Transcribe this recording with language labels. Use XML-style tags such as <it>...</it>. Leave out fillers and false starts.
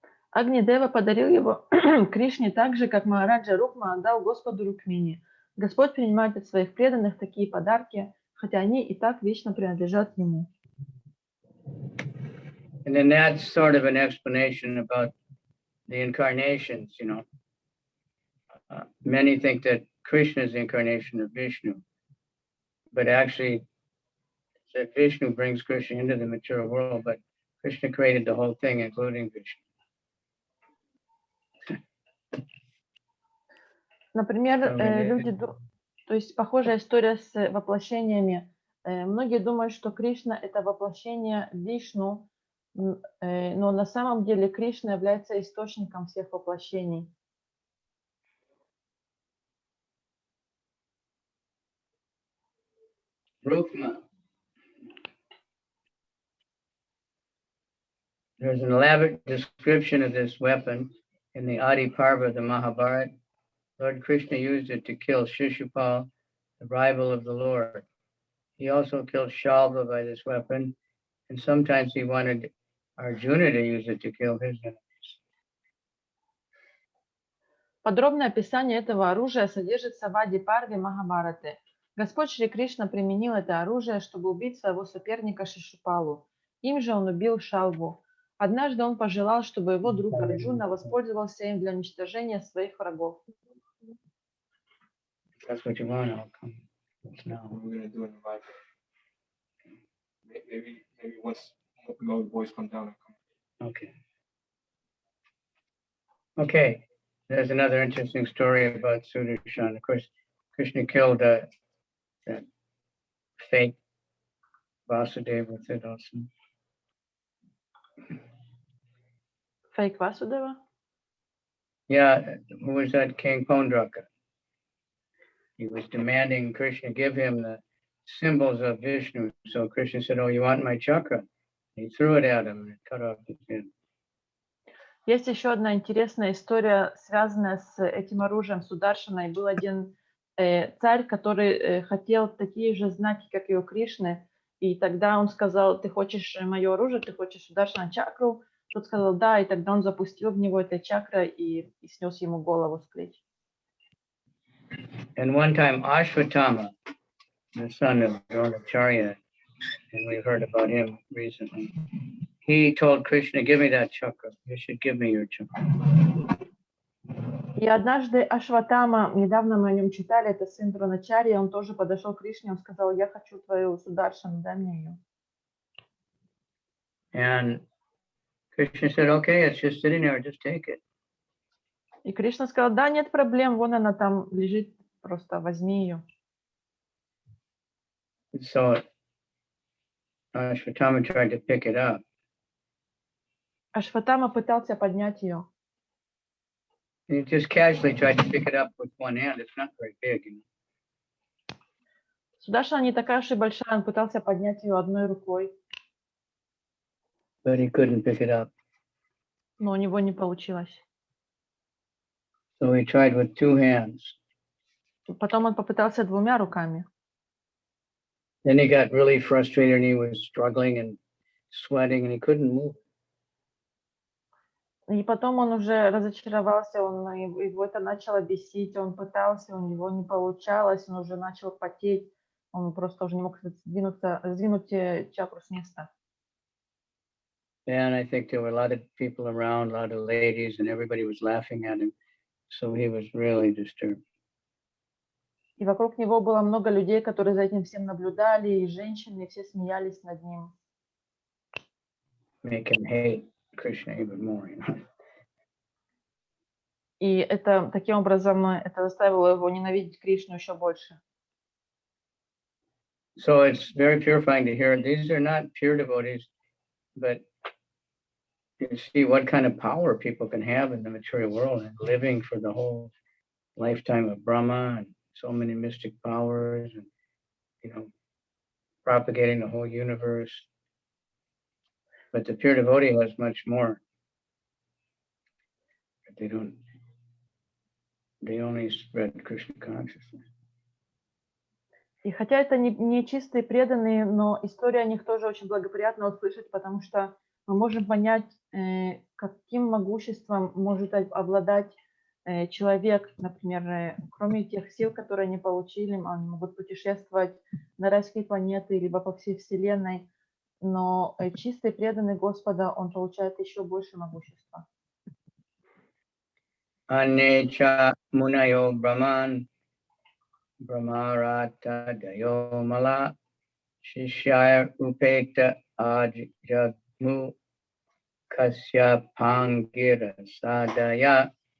<ru>Агни-дева подарил его Кришне так же, как Махараджа Рукма отдал Господу Рукмини. Господь принимает от своих преданных такие подарки, хотя они и так вечно принадлежат Ему.</ru> <en>And then that's sort of an explanation about the incarnations, you know. Many think that Krishna is the incarnation of Vishnu, but actually that Vishnu brings Krishna into the material world, but Krishna created the whole thing, including Vishnu.</en> <ru>Например, то есть похожая история с воплощениями. Многие думают, что Кришна – это воплощение Вишну, но на самом деле Кришна является источником всех воплощений.</ru> <en>Rukma. There's an elaborate description of this weapon in the Adi Parva of the Mahabharata. Lord Krishna used it to kill Shishupal, the rival of the Lord. He also killed Shalva by this weapon, and sometimes he wanted Arjuna to use it to kill his enemies.</en> <ru>Подробное описание этого оружия содержится в Ади-парве Махабхараты. Господь Шри Кришна применил это оружие, чтобы убить своего соперника Шишупалу. Им же он убил Шалву. Однажды он пожелал, чтобы его друг Арджуна воспользовался им для уничтожения своих врагов.</ru> <en>That's what you want, I'll come now. We're going to do it in live. Maybe once the boys come down and come. Okay. Okay, there's another interesting story about Sudarshan. Of course, Krishna killed that fake Vasudeva with it also.</en> <ru>Фейк Васудева?</ru> <en>Yeah, who was that King Pondraka? He was demanding Krishna give him the symbols of Vishnu. So Krishna said, "Oh, you want my chakra?" He threw it at him and it cut off his head.</en> <ru>Есть еще одна интересная история, связанная с этим оружием Сударшаной. Был один царь, который хотел такие же знаки, как и у Кришны. И тогда он сказал: ты хочешь мое оружие, ты хочешь Сударшана чакру? Тот сказал: да, и тогда он запустил в него этой чакрой и снес ему голову с плеч.</ru> <en>And one time Ashvatthama, the son of Dronacharya, and we heard about him recently, he told Krishna, "Give me that chakra. You should give me your chakra."</en> <ru>И однажды Ашватама, недавно мы о нем читали, это сын Дроначарьи, он тоже подошел к Кришне, он сказал: я хочу твою Сударшану, дай мне ее.</ru> <en>And Krishna said, "Okay, it's just sitting there, just take it."</en> <ru>И Кришна сказал: да, нет проблем, вон она там лежит, просто возьми ее.</ru> <en>So Ashvatthama tried to pick it up.</en> <ru>Ашватама пытался поднять ее.</ru> <en>He just casually tried to pick it up with one hand. It's not very big. You know?</en> <ru>Сударшана не такая уж и большая, он пытался поднять ее одной рукой,</ru> <en>But he couldn't pick it up.</en> <ru>но у него не получилось.</ru> <en>So he tried with two hands.</en> <ru>Потом он попытался двумя руками.</ru> <en>Then he got really frustrated and he was struggling and sweating and he couldn't move.</en> <ru>И потом он уже разочаровался, его это начало бесить, он пытался, у него не получалось, он уже начал потеть, он просто уже не мог сдвинуть чакру с места.</ru> <en>And I think there were a lot of people around, a lot of ladies, and everybody was laughing at him. So he was really disturbed.</en> <ru>И вокруг него было много людей, которые за этим всем наблюдали, и женщины, и все смеялись над ним.</ru> <en>Make him hate Krishna even more. You know?</en> <ru>И это таким образом это заставило его ненавидеть Кришну еще больше.</ru> <en>So it's very purifying to hear. These are not pure devotees, but you see what kind of power people can have in the material world and living for the whole lifetime of Brahma and so many mystic powers and, you know, propagating the whole universe. But the pure devotee has much more. But they only spread Krishna consciousness.</en> <ru>И хотя это не чистые преданные, но история о них тоже очень благоприятно услышать, потому что мы можем понять, каким могуществом может обладать человек, например, кроме тех сил, которые они получили, они могут путешествовать на райские планеты, либо по всей Вселенной, но чистый преданный Господа, он получает еще больше могущества.</ru> <sa>Анеча мунайо Brahman Brahmarata Dayo Mala Shishya Upekta Ajagmu Kasyapangira Sadaya.</sa>